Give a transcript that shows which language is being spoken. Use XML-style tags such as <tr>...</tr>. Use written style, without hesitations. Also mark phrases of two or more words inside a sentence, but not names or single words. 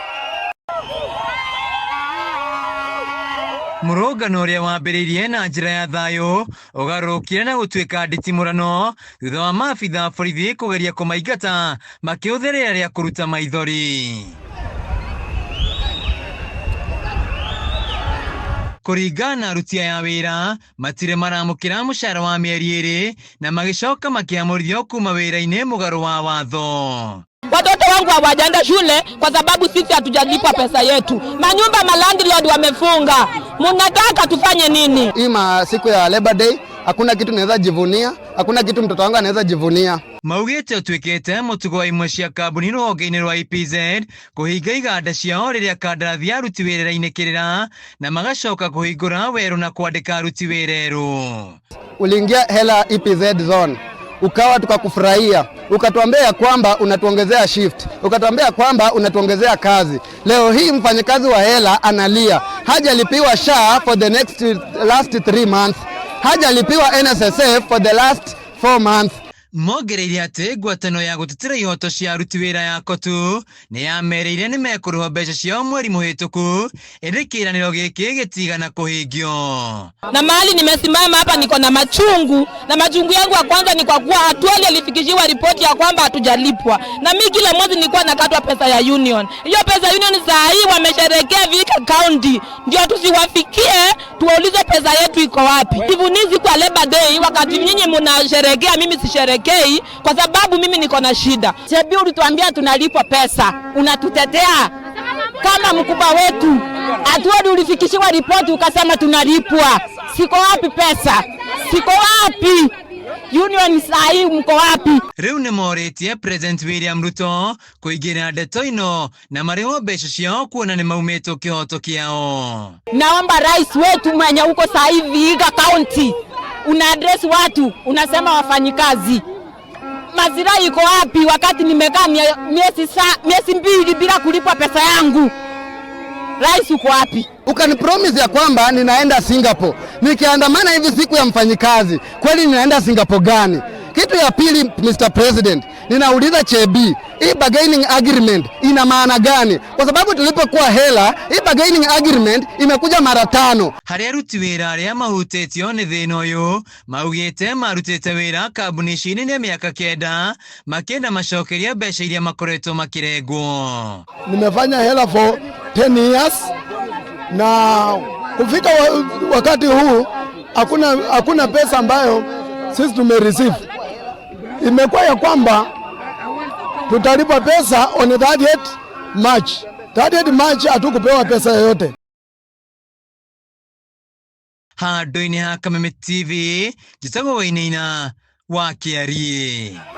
<ki>Mũrũngano ũrĩa wambĩrĩirie na njĩra ya thayũ ũgarũrũkire na gũtuĩka nditimũrano thutha wa maabitha borithi kũgeria kũmaingata makĩhũthĩra rĩa kũruta maithori. Kũringana na aruti aya a wĩra matirĩ maramũkĩra mũcara wa mĩeri ĩrĩ na magĩcoka makĩamũrithio kuma wĩra-inĩ mũgarũ wa watho.</ki> <sw>Watoto wangu hawajaenda shule kwa sababu sisi hatujalipa pesa yetu. Manyumba landlord wamefunga. Mnataka tufanye nini? Hii siku ya Labor Day hakuna kitu naweza jivunia, hakuna kitu mtoto wangu anaweza jivunia.</sw> <ki>Maugĩte ũtuĩkĩte mũtugo wa imwe cia kambuni rũhonge-inĩ rwa EPZ kũhinga iganda ciao rĩrĩa kandarathi ya aruti wĩra irainĩkĩrĩra na magacoka kũhingũra werũ na kwandĩka aruti wĩra erũ.</ki> <sw>Uliingia hela EPZ zone, ukawa tukakufurahia, ukatuambia ya kwamba unatuongezea shift, ukatuambia kwamba unatuongezea kazi. Leo hii mfanyakazi wa hela analia, hajalipiwa SHA</sw> <en>for the last 3 months,</en> <sw>hajalipiwa NSSF</sw> <en>for the last 4 months.</en> <ki>Mogereire atĩ ngwatanĩro ya gũtetera ihoto cia aruti wĩra ya Kotu nĩ yamereire nĩ mekũrĩhwo mbeca ciao mweri mũhĩtũku, ĩndĩ kĩĩranĩro gĩkĩ gĩtigana kũhingio.</ki> <sw>Na mahali nimesimama hapa niko na machungu, na machungu yangu ya kwanza ni kwa kuwa Atuoli alifikishiwa ripoti ya kwamba hatujalipwa, na mimi kila mwezi nilikuwa nakatwa pesa ya union. Hiyo pesa ya union saa hii wamesherekea Vihiga County, ndio tusiwafikie tuwaulize pesa yetu iko wapi. Ivunizi kwa Labor Day wakati nyinyi mnasherekea, mimi sisherekea kwa sababu mimi niko na shida. Chebi ulituambia tunalipwa pesa, unatutetea kama mkubwa wetu. Atuoli ulifikishiwa ripoti ukasema tunalipwa. Siko wapi pesa? Siko wapi? Union sahi mko wapi?</sw> <ki>Rĩu nĩ morĩtie President William Ruto kũingĩra ndeto ino na marĩhwo mbeca ciao kuona nĩ maumĩtwo kĩhoto kĩao.</ki> <sw>Naomba rais wetu mwenye uko sahi Vihiga County, una address watu, unasema wafanyikazi. Mazira iko wapi wakati nimekaa miezi 2 bila kulipwa pesa yangu? Rais uko wapi? Ukanipromise ya kwamba ninaenda Singapore. Nikiandamana hivi siku ya mfanyikazi, kweli ninaenda Singapore gani? Kitu ya pili, Mr. President, ninauliza Chebi, hii</sw> <en>bargaining agreement</en> <sw>ina maana gani? Kwa sababu tulipokuwa hela, hii</sw> <en>bargaining agreement</en> <sw>imekuja mara 5.</sw> <ki>Harĩ aruti wĩra arĩa mahutĩtio nĩ thĩna ũyũ maugĩte marutĩte wĩra kambuni ici nĩ mĩaka 9 makĩenda macokeria mbeca iria makoretwo makĩrengwo.</ki> <sw>Nimefanya hela</sw> <en>for 10 years</en> <sw>na kufika wakati huu hakuna pesa ambayo sisi tumereceive. Imekuwa ya kwamba tutalipa pesa on 38 March. 38 March hatukupewa pesa yoyote.</sw> <ki>Handũ-inĩ ha Kameme TV, njĩtagwo Wainaina wa Kĩarie.</ki>